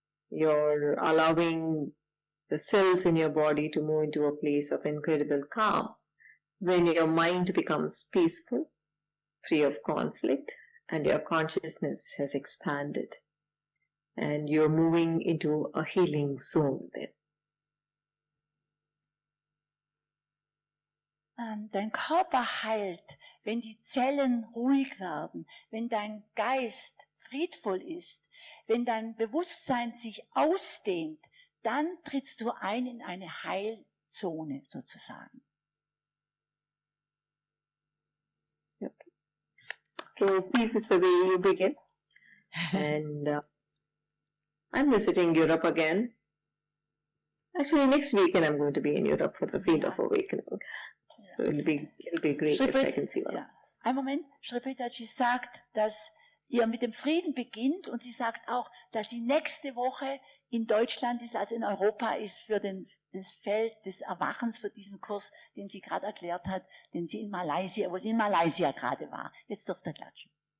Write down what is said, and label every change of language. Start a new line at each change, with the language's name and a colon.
English: You're allowing the cells in your body to move into a place of incredible calm. When your mind becomes peaceful, free of conflict, and your consciousness has expanded, and you're moving into a healing zone then.
German: Dein Körper heilt, wenn die Zellen ruhig werden, wenn dein Geist friedvoll ist, wenn dein Bewusstsein sich ausdehnt, dann trittst du ein in eine Heilzone sozusagen. Yep.
English: So peace is the way you begin. And I'm visiting Europe again. Actually, next weekend I'm going to be in Europe for the Field of Awakening. So it'll be great if I can see one. Ja.
German: Ein Moment, Preethaji sagt, dass ihr mit dem Frieden beginnt und sie sagt auch, dass sie nächste Woche in Deutschland ist, also in Europa ist für das Feld des Erwachens, für diesen Kurs, den sie gerade erklärt hat, den sie in Malaysia, wo sie in Malaysia gerade war. Jetzt dürft ihr klatschen.